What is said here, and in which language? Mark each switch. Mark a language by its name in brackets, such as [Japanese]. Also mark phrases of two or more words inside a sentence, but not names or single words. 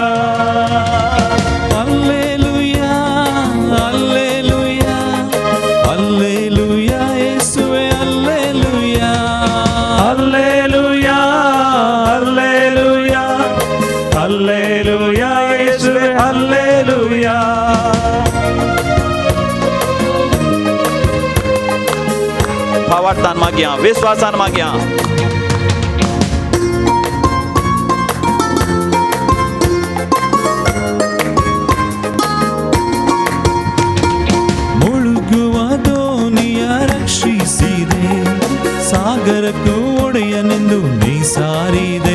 [Kannada] ಅಲ್ಲೇಲುಯಾ ಅಲ್ಲೇಲುಯಾ ಅಲ್ಲೇಲುಯಾ ಯೇಸುವೆ ಅಲ್ಲೇಲುಯಾ. ಹಲ್ಲೆಲೂಯಾ ಹಲ್ಲೆಲೂಯಾ ಹಲ್ಲೆಲೂಯಾ ಯೇಸುವೇ ಹಲ್ಲೆಲೂಯಾ. [Konkani] भावार्थान मागया, विश्वासान मागया. [Kannada] ಮುಳುಗುವ ದೋಣಿಯ ರಕ್ಷಿಸಿದೆ, ಸಾಗರಕ್ಕೂ ಒಡೆಯನೆಂದು ನೀ ಸಾರಿದೆ.